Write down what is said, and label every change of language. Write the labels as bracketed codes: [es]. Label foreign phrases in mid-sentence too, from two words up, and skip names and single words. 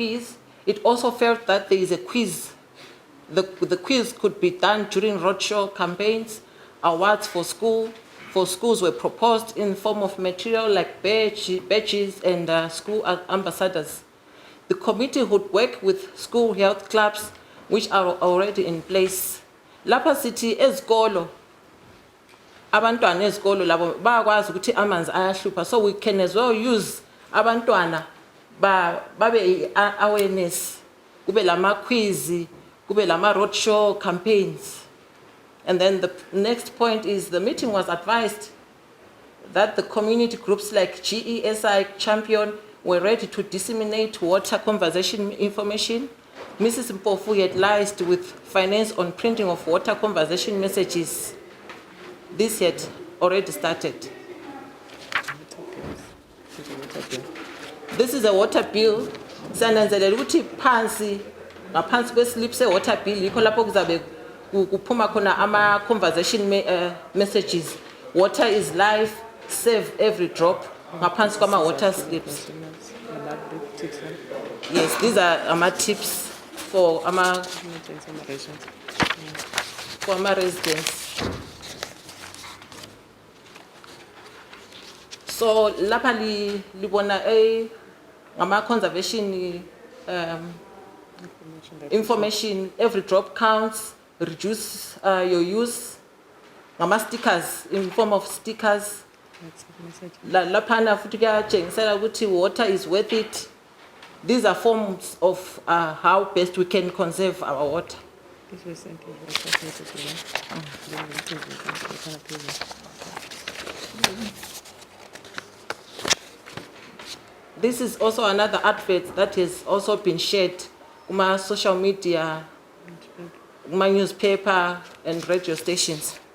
[en] It also felt that there is a quiz The quiz could be done during roadshow campaigns. Awards for schools were proposed in form of material like badges and school ambassadors. The committee would work with school health clubs, which are already in place. [nd] Lapha sithi ezikolo, abantwana ezikolo labo bayakwazi ukuthi amanzi ayahlupha, [en] so we can as well use [nd] abantwana babe [en] awareness, [nd] kube lama [en] quiz, [nd] kube lama [en] roadshow campaigns. And then the next point is the meeting was advised that the community groups like GESI Champion were ready to disseminate water conservation information. Mrs. Mpofu had liaised with finance on printing of water conservation messages. This had already started. This is a water bill. [nd] Sananzelela ukuthi phansi ngaphansi kweslip se [en] water bill [nd] yikho lapho kuzabe kuphuma khona ama [en] conservation messages. Water is life, save every drop. [nd] Ngaphansi kwama [en] water slips. Yes, these are ama tips for ama residents. So [nd] lapha libona ngama [en] conservation information, every drop counts, reduce your use. Ngama stickers in form of stickers. [nd] Laphana futhi kuyatshengisela ukuthi [en] water is worth it. These are forms of how best we can conserve our water. This is also another advert that has also been shared on social media, my newspaper and radio stations.